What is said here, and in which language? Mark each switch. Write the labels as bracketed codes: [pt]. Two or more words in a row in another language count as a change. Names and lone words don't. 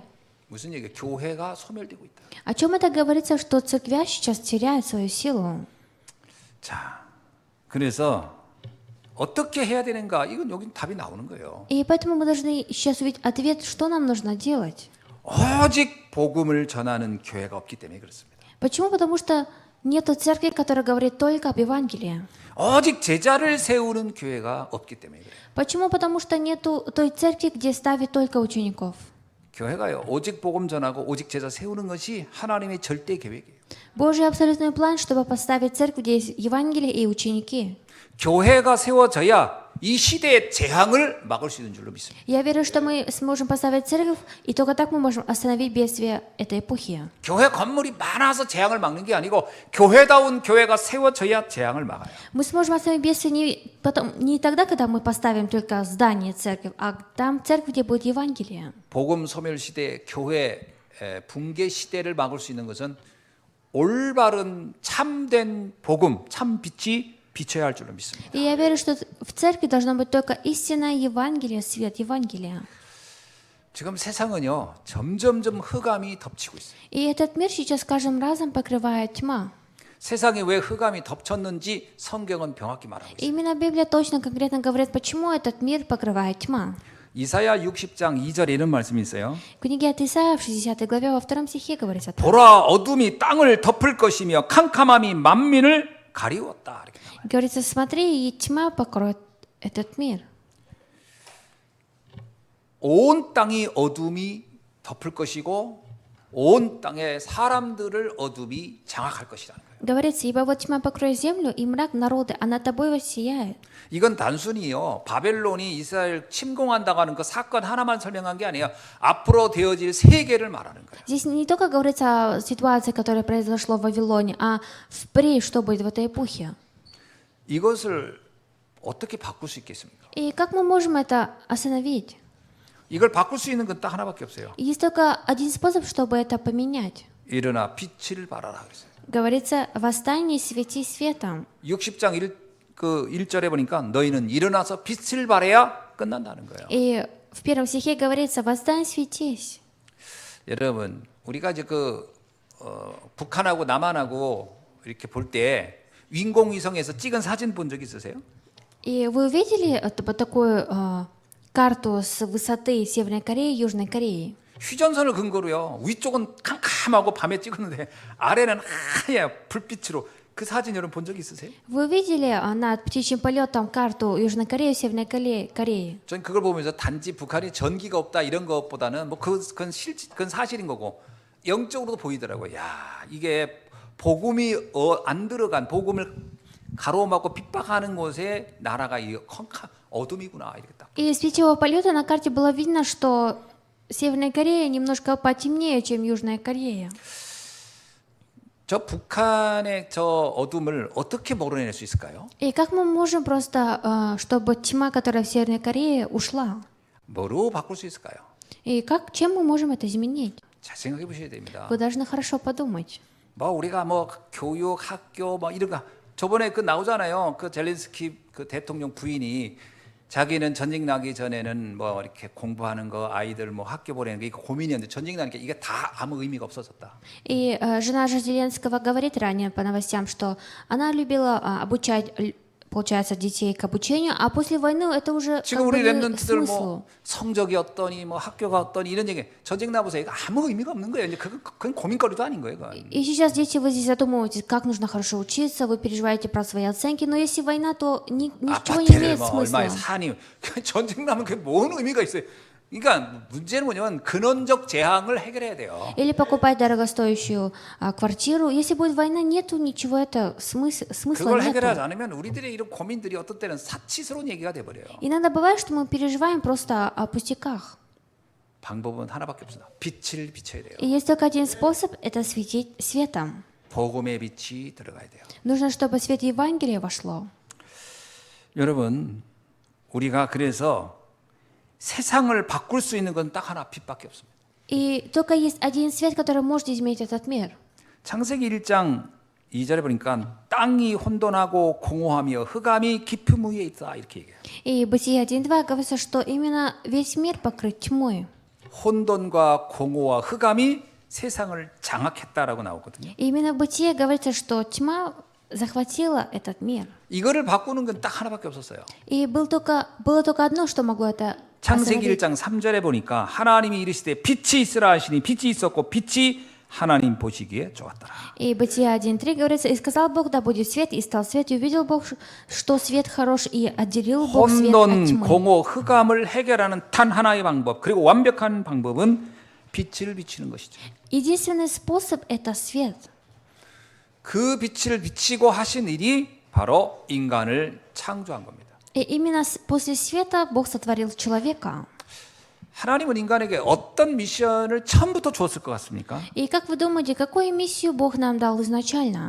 [ko] 무슨 얘기야? 교회가 소멸되고 있다. [ru] О чем это говорится, что церквя сейчас теряет свою силу? [ko] 자, 그래서 어떻게 해야 되는가? 이건 여기 답이 나오는 거예요. [ru] И поэтому мы должны сейчас увидеть ответ, что нам нужно делать. [ko] 오직 복음을 전하는 교회가 없기 때문에 그렇습니다. [ru] Почему? Потому что нету церкви, которая говорит только об Евангелии. [ko] 오직 제자를 세우는 교회가 없기 때문에 그래요. [ru] Почему? Потому что нету той церкви, где ставят только учеников. [ko] 교회가요, 오직 복음 전하고 오직 제자 세우는 것이 하나님의 절대 계획이에요. [ru] Божий абсолютный план, чтобы поставить церковь, где есть Евангелие и ученики. [ko] 교회가 세워져야 이 시대의 재앙을 막을 수 있는 줄로 믿습니다. [ru] Я верю, что мы сможем поставить церковь, и только так мы можем остановить бедствие этой эпохи. [ko] 교회 건물이 많아서 재앙을 막는 게 아니고 교회다운 교회가 세워져야 재앙을 막아요. [ru] Мы сможем остановить бедствие не тогда, когда мы поставим только здание церковь, а там церковь, где будет Евангелие. [ko] 복음 소멸 시대, 교회 붕괴 시대를 막을 수 있는 것은 올바른 참된 복음, 참 빛이 비춰야 할 줄로 믿습니다. [ru] И я верю, что в церкви должно быть только истинное Евангелие, свет Евангелия. [ko] 지금 세상은요, 점점점 흑암이 덮치고 있어요. [ru] И этот мир сейчас с каждым разом покрывает тьма. [ko] 세상에 왜 흑암이 덮쳤는지 성경은 명확히 말하고 [ru] И [ko] 있어요. [ru] именно Библия точно конкретно говорит, почему этот мир покрывает тьма. [ko] 이사야 60장 2절에 이런 말씀이 있어요. [ru] В книге от Исаия в 60 главе во 2 стихе говорится так. [ko] 보라, 어둠이 땅을 덮을 것이며 캄캄함이 만민을 가리웠다. 이렇게 나와요. [ru] Говорится, смотри, и тьма покроет этот мир. [ko] 온 땅이 어둠이 덮을 것이고 온 땅의 사람들을 어둠이 장악할 것이라는 거예요. [ru] Говорится, ибо вот тьма покроет землю, и мрак народы, а над тобой воссияет. [ko] 이건 단순히요, 바벨론이 이스라엘 침공한다고 하는 그 사건 하나만 설명한 게 아니에요. 앞으로 되어질 세계를 말하는 거예요. [ru] Здесь не только говорится о ситуации, которая произошла в Вавилоне, а впредь, что будет в этой эпохе. [ko] 이것을 어떻게 바꿀 수 있겠습니까? [ru] И как мы можем это остановить? [ko] 이걸 바꿀 수 있는 건 딱 하나밖에 없어요. [ru] Есть только один способ, чтобы это поменять. [ko] 일어나 빛을 발하라 그랬어요. [ru] Говорится, восстань и свети светом. [ko] 60장 1절에 보니까 너희는 일어나서 빛을 발해야 끝난다는 거예요. [ru] И в 1 стихе говорится, восстань, светись. [ko] 여러분, 우리가 이제 북한하고 남한하고 이렇게 볼 때 인공위성에서 찍은 사진 본 적 있으세요? [ru] И вы видели вот такую карту с высоты Северной Кореи и Южной Кореи? [ko] 휴전선을 근거로요. 위쪽은 캄캄하고 밤에 찍었는데 아래는 하얘 불빛으로 그 사진 여러분 본 적 있으세요? [ru] Вы видели над птичьим полетом карту Южной Кореи и Северной Кореи? [ko] 전 그걸 보면서 단지 북한이 전기가 없다 이런 것보다는 뭐 그건 사실인 거고 영적으로도 보이더라고요. 야, 이게 복음이 안 들어간 복음을 가로막고 핍박하는 곳에 나라가 이 어둠이구나 이렇게 딱. [ru] И с птичьего полета на карте было видно, что Северная Корея немножко потемнее, чем Южная Корея. [ko] 저 북한의 저 어둠을 어떻게 몰아낼 수 있을까요? [ru] И как мы можем просто, чтобы тьма, которая в Северной Корее, ушла? [ko] 뭐로 바꿀 수 있을까요? [ru] И чем мы можем это изменить? [ko] 잘 생각해 보셔야 됩니다. [ru] Вы должны хорошо подумать. [ko] 뭐 우리가 뭐 교육, 학교 뭐 이런 거 저번에 그 나오잖아요. 그 젤렌스키 그 대통령 부인이 자기는 전쟁 나기 전에는 뭐 이렇게 공부하는 거 아이들 뭐 학교 보내는 게 이거 고민이었는데 전쟁 나니까 이게 다 아무 의미가 없어졌다. [ru] И жена же Зеленского говорит ранее по новостям, что она любила обучать, получается, детей к обучению, а после войны это уже [ko] 지금 [ru] как бы [ko] 우리 [ru] не 랩런트들 смыслу. [ko] 뭐 성적이 어떠니 뭐 학교가 어떠니 이런 얘기 전쟁 나보세요. 이거 아무 의미가 없는 거예요. 이제 그건 고민거리도 아닌 거예요. 그건. [ru] И сейчас, дети, вы здесь задумываетесь, как нужно хорошо учиться, вы переживаете про свои оценки, но если война, то ничего не [ko] 아파트를 [ru] имеет [ko] 뭐 얼마에 [ru] смысла. [ko] 사니 전쟁 나면 그게 뭔 의미가 있어요. 그러니까 문제는 뭐냐면 근원적 재앙을 해결해야 돼요. [ru] Или покупать дорогостоящую квартиру. Если будет война, нету ничего, это смысла [ko] 그걸 해결하지 [ru] нету. [ko] 않으면 우리들의 이런 고민들이 어떤 때는 사치스러운 얘기가 돼 버려요. [ru] Иногда бывает, что мы переживаем просто о пустяках. [ko] 방법은 하나밖에 없습니다. 빛을 비춰야 돼요. [ru] И есть только один способ, это светить светом. [ko] 복음의 빛이 들어가야 돼요. [ru] Нужно, чтобы свет Евангелия вошло. [ko] 여러분, 우리가 그래서 세상을 바꿀 수 있는 건 딱 하나 빛밖에 없습니다. [ru] И только есть один свет, который может изменить этот мир. [ko] 창세기 1장 2절에 보니까 땅이 혼돈하고 공허하며 흑암이 깊음 위에 있다 이렇게 얘기해요. [ru] И Бытие 1.2 говорится, что именно весь мир покрыт тьмой. [ko] 혼돈과 공허와 흑암이 세상을 장악했다라고 나오거든요. [ru] И именно в Бытие говорится, что тьма захватила этот мир. [ko] 이거를 바꾸는 건 딱 하나밖에 없었어요. [ru] И было только одно, что могло это [ko] 창세기 [ru] остановить. [ko] 1장 3절에 보니까 하나님이 이르시되 빛이 있으라 하시니 빛이 있었고 빛이 하나님 보시기에 좋았더라. [ru] И Бытие 1.3 говорится, и сказал Бог, да будет свет, и стал свет, и увидел Бог, что свет хорош, и отделил Бог свет от [ko] 혼돈, [ru] тьмы. [ko] 공허, 흑암을 해결하는 단 하나의 방법 그리고 완벽한 방법은 빛을 비치는 것이죠. [ru] Единственный способ – это свет. [ko] 그 빛을 비치고 하신 일이 바로 인간을 창조한 겁니다. [ru] И именно после света Бог сотворил человека. [ko] 하나님은 인간에게 어떤 미션을 처음부터 주었을 것 같습니까? [ru] И как вы думаете, какую миссию Бог нам дал изначально?